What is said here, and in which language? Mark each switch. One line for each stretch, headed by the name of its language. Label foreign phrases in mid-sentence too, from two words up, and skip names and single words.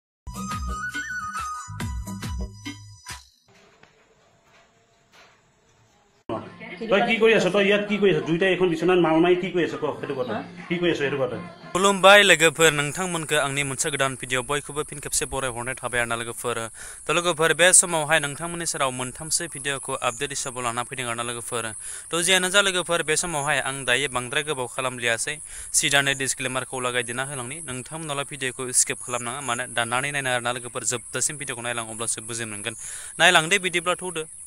Assamese: তই কি কৰি আছ তই ইয়াত কি কৰি আছ দুইটা এখন বিছনাত মামাই কি কৰি আছ ক সেইটো কথা কি কৰি আছ সেইটো কথা
Bodo: खुलुमबाय लोगोफोर नोंथांमोनखौ आंनि मोनसे गोदान भिडिअ बयखौबो फिन खेबसे बरायहरनाय थाबाय आरोना लोगोफोर थ' लोगोफोर बे समावहाय नोंथांमोननि सेराव मोनथामसो भिडिअखौ आपडेट हिसाबै लाना फैदों आरोना लोगोफोर थ' जियानो जा लोगोफोर बे समावहाय आं दायो बांद्राय गोबाव खालामलियासै सिदानो डिसक्लेमारखौ लागायदेरना होलांनि नोंथांमोनाल' भिडिअखौ स्किप खालामनाङा माने दाननानै नायना आरोना लोगोफोर जोबजासिम भिडिअखौ नायलां अब्लासो बुजि मोनगोन नायलांदे बिदिब्लाथ' दो